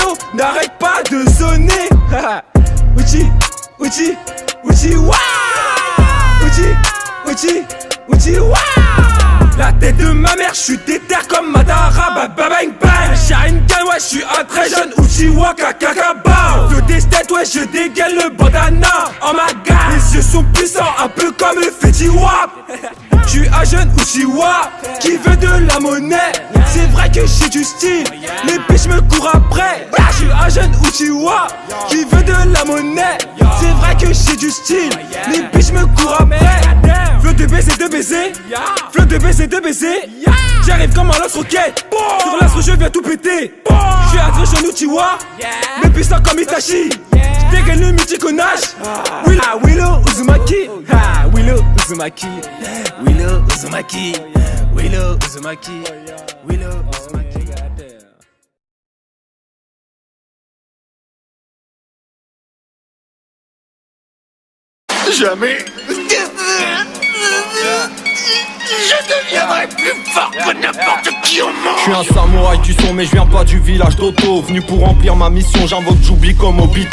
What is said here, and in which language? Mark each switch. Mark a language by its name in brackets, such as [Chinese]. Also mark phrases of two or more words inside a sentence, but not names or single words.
[French] n'arrête pas de sonner. Uchi, Uchi, Uchi, wa. Uchi, Uchi, wa. La tête de ma mère, j'suis déter comme Madara, bang bang bang. Sharingan, ouais, j'suis un très jeune Uchiwa Kakakaba. Le destin, ouais, je dégaine le bandana. [English] Oh my god, [French] les yeux sont puissants, un peu comme le Fetty Wap. J'suis un jeune Uchiwa qui veut de la monnaie. C'est vrai que j'ai du style, les bitches me courent après. J'suis un jeune Uchiwa qui veut de la monnaie. C'est vrai que j'ai du style, les bitches me courent après. Flow de baiser, flow de baiser. J'arrive comme un lance-roquette. Sur l'astre je viens tout péter. J'suis un très jeune Uchiwa, mais puissant comme Itachi. J'dégaine le multiconage. Willow Uzumaki. Willow Uzumaki. Willow Uzumaki. Willow Uzumaki. Willow Uzumaki. Jamais je deviendrai plus fort que n'importe qui au monde. Je suis un samouraï du son mais je viens pas du village d'Otto. Venu pour remplir ma mission, j'invoque Jubi comme Obito.